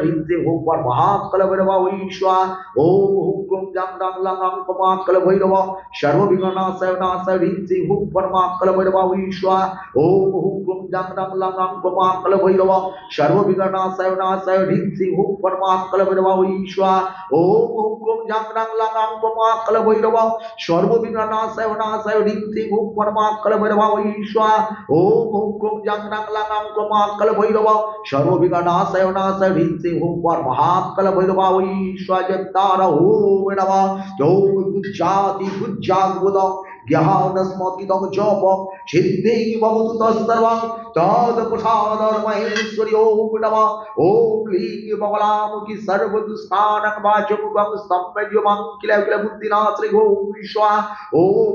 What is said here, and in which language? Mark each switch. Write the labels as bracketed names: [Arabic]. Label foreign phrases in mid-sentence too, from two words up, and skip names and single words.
[Sanskrit] হ্রিং শ্রীং হুম পরমাকল ভৈরব স্বাহা ওম হুক্রম জাংনাং লাং কমাকল ভৈরব সর্ববিঘ্ননাশায় নাশায় হ্রিং শ্রীং হুম পরমাকল ভৈরব স্বাহা ওম হুক্রম জাংনাং লাং কমাকল ভৈরব সর্ববিঘ্ননাশায় নাশায় হ্রিং শ্রীং হুম পরমাকল ভৈরব স্বাহা ওম হুক্রম জাংনাং লাং কমাকল ভৈরব সর্ববিঘ্ননাশায় নাশায় হ্রিং শ্রীং হুম পরমাকল ভৈরব স্বাহা ওম হুক্রম জাংনাং লাং কমাকল ভৈরব সর্ববিঘ্ননাশায় নাশায় হ্রিং শ্রীং হুম পরমাকল ভৈরব স্বাহা জয়তারা ওম নমঃ ওম গুজ্জাতি গুজ্জাগবুদং জ্ঞানস্মতিদং জপ সিদ্ধি ভবতু তৎসর্বং তৎপ্রসাদর মহেশ্বরী ওম নমঃ ওম লিং বগলামুখী সর্বদুষ্টানাং বাচমুখং স্তম্ভজ্যমাং কিল কিল বুদ্ধিনাথ ওম স্বাহা ওম